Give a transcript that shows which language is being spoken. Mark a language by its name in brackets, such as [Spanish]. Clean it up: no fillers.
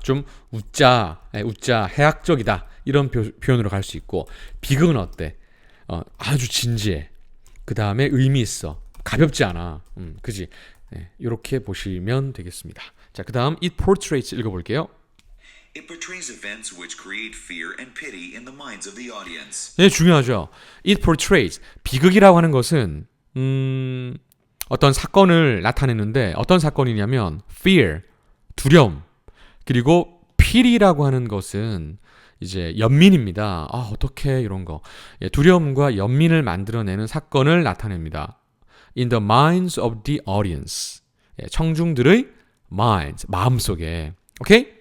[Korean] 좀 웃자, 해학적이다. 이런 표현으로 갈 수 있고. 비극은 어때? 아주 진지해. 그 다음에 의미 있어. 가볍지 않아. 그지? 이렇게 보시면 되겠습니다. 자, 그 다음 [English] It portraits [Korean] 읽어볼게요. [English] It portrays events which create fear and pity in the minds of the audience. [Korean] 네, 중요하죠. [English] It portrays. [Korean] 비극이라고 하는 것은 어떤 사건을 나타내는데 어떤 사건이냐면 fear, 두려움. 그리고 pity라고 하는 것은 이제 연민입니다. 어떡해 이런 거. 예, 두려움과 연민을 만들어내는 사건을 나타냅니다. [English] In the minds of the audience. [Korean] 예, 청중들의 minds, 마음속에. 오케이?